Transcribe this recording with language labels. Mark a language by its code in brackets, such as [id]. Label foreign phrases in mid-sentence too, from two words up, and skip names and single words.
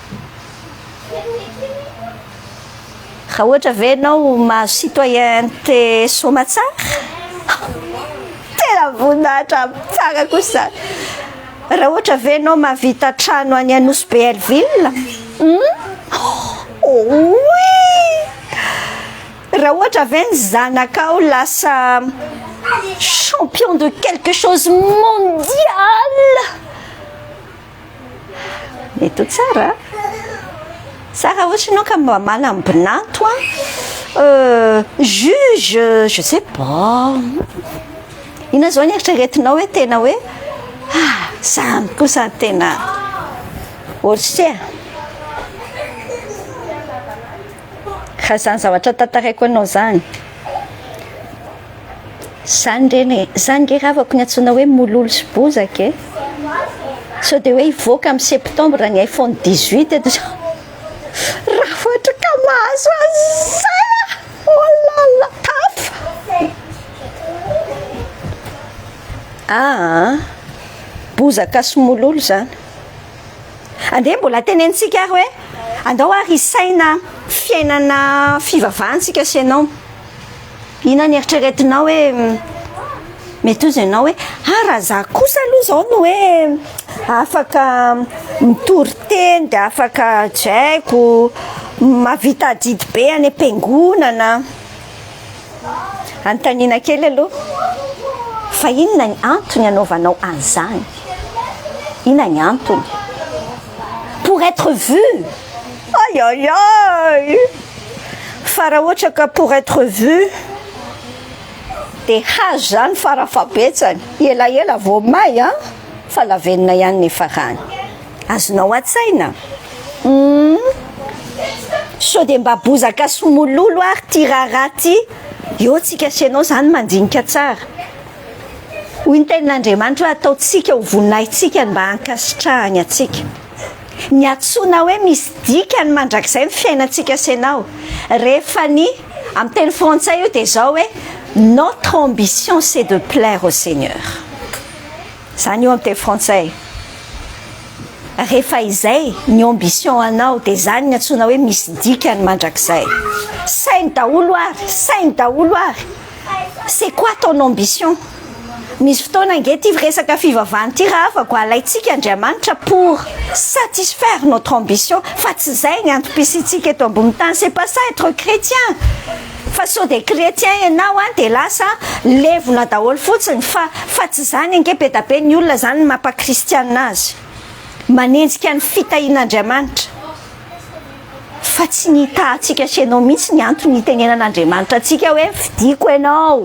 [mg] Raha ohatra ve ianao mahazo citoyenneté somatsara, tena voninahitra tsara kosa. Raha ohatra ve ianao mahavita trano any Anosy Belleville, raha ohatra ve ny zanakao lasa [fr] champion de quelque chose mondial, [mg] mety ho tsara. Tsara ohatra ianao ka mba manambinato juge, [fr] je sais pas. [mg] Inona zao ny eritreretinao hoe tena hoe zany kosa tena ohatry raha zany zavatra tantaraiko anao zany. Zany nge ravako ny antsoina hoe mololo sy bozaka e. So dia hoe hivoaka amin'ny septembre ny iPhone 18 eto. Raha ohatra ka mahazo azay, [fr] oh là là, [mg] tafa. Bozaka sy mololo zany. Andeha mbola tenentsika hoe andao ary isaina fiainana fivavahantsika sy ianao. Inona ny eritreretinao hoe mety ozy ianao hoe raha za kosa aloha zao no hoe afaka mitory teny dia afaka jaiko mavita didy be any am-piangonana. Anontaniana kely aloha, fa inona ny antony anaovanao an'izany? Inona ny antony? [fr] Pour être vu. Aïe aïe aïe. [mg] Fa raha ohatra ka [fr] pour être vu [mg] dia hazo zany farafabetsany, elaela vao may fa lavenina ihany nefa rany. Azonao an-tsaina? So dia mba bozaka sy mololo ary ty raharaha ty, eo tsika sy ianao zany mandinika tsara. Hoy ny tenin'Andriamanitra hoe ataotsika ho voninahitsika mba hankasitrahany atsika. Ny antsoina hoe misy dikany mandrakizay ny fiainantsika sy ianao. Rehefa ny amin'ny teny frantsay io dia zao hoe [fr] notre ambition c'est de plaire au Seigneur. [mg] Zany io amin'ny teny frantsay. Rehefa izay ny ambition anao dia zany ny antsoina hoe misy dikany mandrakizay. Sainy daholo ary, sainy daholo ary. [fr] C'est quoi ton ambition? [mg] Misy fotoana nge ty resaka fivavahana ty raha afaka alaitsika Andriamanitra [fr] pour satisfaire notre ambition, [mg] fa tsy zay ny antom-pisitsika eto ambony tany. [fr] C'est pas ça être chrétien. [mg] Fa so dia chrétien ianao dia lasa levona daholo fotsiny, fa tsy zany nge be da be ny olona zany mampa-kristianina azy, manenjika ny fitahian'Andriamanitra. Fa tsy ny tahantsika sy ianao mihitsy ny antony itenenan'Andriamanitra antsika hoe fidiko ianao.